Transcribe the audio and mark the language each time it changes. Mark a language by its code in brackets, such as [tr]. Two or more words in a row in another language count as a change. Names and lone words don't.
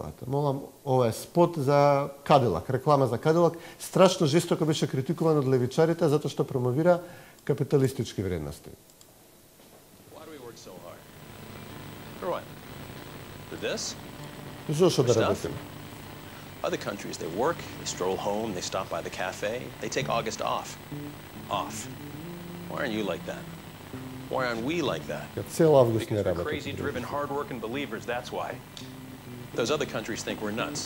[mk] Молам, ова е спот за Кадилак, реклама за Кадилак. Страшно жестоко беше критикуван од левичарите затоа што промовира капиталистички вредности. Зошто да работиме? [en] Other countries, they work, they stroll home, they stop by the cafe, they take August off. Why aren't you like that? Why aren't we like that? Because we're crazy, driven, hard-working believers, that's why. Those other countries think we're nuts.